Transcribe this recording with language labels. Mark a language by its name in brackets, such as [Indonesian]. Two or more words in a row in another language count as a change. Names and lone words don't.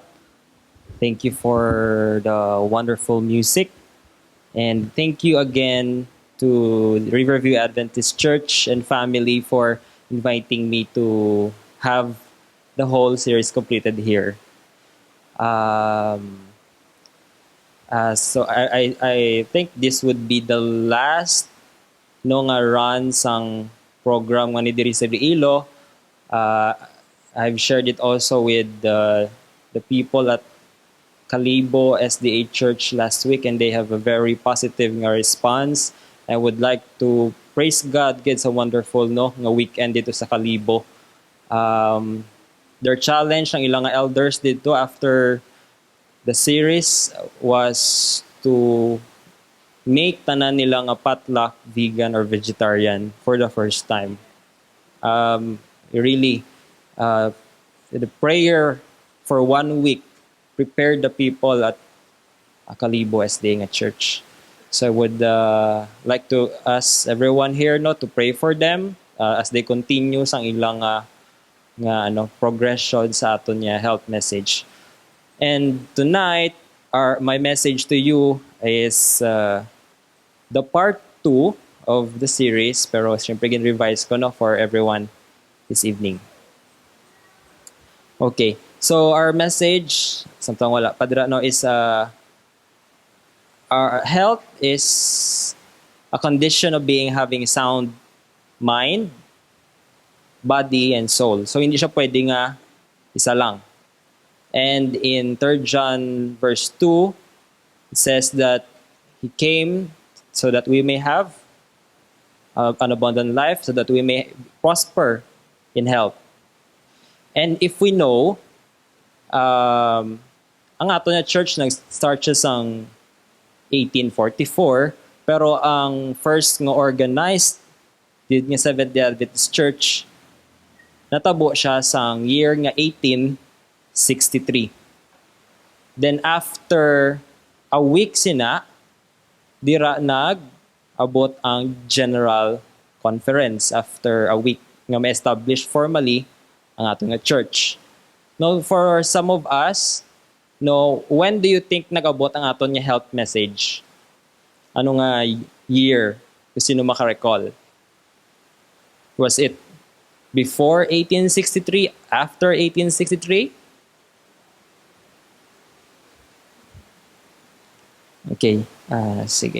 [English] Thank you for the wonderful music and thank you again to Riverview Adventist Church and family for inviting me to have the whole series completed here. Um, so I think this would be the last [Hiligaynon] no nga [English] run sang program [Hiligaynon] nga ni diri sa [English] Iloilo. Uh, I've shared it also with the people at Kalibo SDA Church last week, and they have a [Hiligaynon] very positive nga [English] response. I would like to praise God. It's a wonderful [Hiligaynon] no nga [English] weekend [Filipino] dito sa [English] Kalibo. Their challenge [Hiligaynon] ng ilang nga [Filipino] elders dito [English] after the series was to make [Hiligaynon] tanan nila nga [English] potluck vegan or vegetarian for the first time. Really, the prayer for 1 week prepared the people at Kalibo SDA nga church. So I would like to ask everyone here no to pray for them as they continue [Hiligaynon] sang ilang [English] progression [Hiligaynon] sa aton niya [English] health message. And tonight, my message to you is the part 2 of the series, [Hiligaynon] pero syempre gin-revise ko no [English] for everyone this evening. Okay, so our message, [Hiligaynon] samtang wala padra no, [English] is our health is a condition of having sound mind, body, and soul. [Hiligaynon] So hindi siya pwede nga isa lang. [English] And in 3 John verse 2, it says that He came so that we may have an abundant life, so that we may prosper in health. And if we know, [Hiligaynon] ang ato na church nag-start siya sang 1844, pero ang first nga organized did nga [English] Seventh-day Adventist Church, [Hiligaynon] natabo siya sang year nga 1863. Then [English] after a week [Hiligaynon] sina, dira nag-abot ang General Conference [English] after a week [Hiligaynon] nga may established formally ang ato nga church. [English] Now, for some of us, no, when do you think [Hiligaynon] nag-abot ang aton nga [English] health message? [Hiligaynon] Ano nga year? Kung sino makarecall? [English] Was it before 1863? After 1863? [Hiligaynon] Okay, sige.